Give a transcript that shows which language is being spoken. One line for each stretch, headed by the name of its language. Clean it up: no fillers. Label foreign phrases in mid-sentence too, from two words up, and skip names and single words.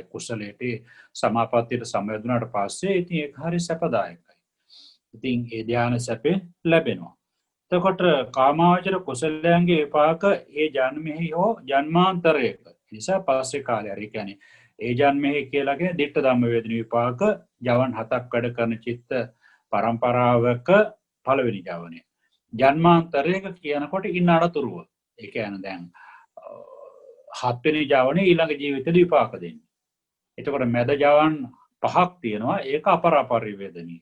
Sinhala: කුසලයට සමාපත්තියට සමවැදුනාට පස්සේ ඉතින් ඒක හරි සැපදායකයි. ඉතින් ඒ ධ්‍යාන සැපේ ලැබෙනවා. එතකොට කාමාවචර කුසලයන්ගේ විපාක ඒ ජන්මෙහි හෝ ජන්මාන්තරයක නිසා පස්සේ කාලය හරි කියන්නේ ඒ ජන්මෙහි කියලා කියන්නේ
Pali: ditta dhamma
Sinhala: වේදින විපාක ජවන් 7ක් වැඩ කරන චිත්ත පරම්පරාවක පළවෙනි ජවනය. ජන්මාන්තරයක කියනකොට ඉන්න අනතුරුව. ඒ කියන්නේ දැන් 7 වෙනි ජවනේ ඊළඟ ජීවිතේදී විපාක දෙන්නේ. එතකොට මැද ජවන් 5ක් තියෙනවා ඒක අපරාපරිවේදනීය.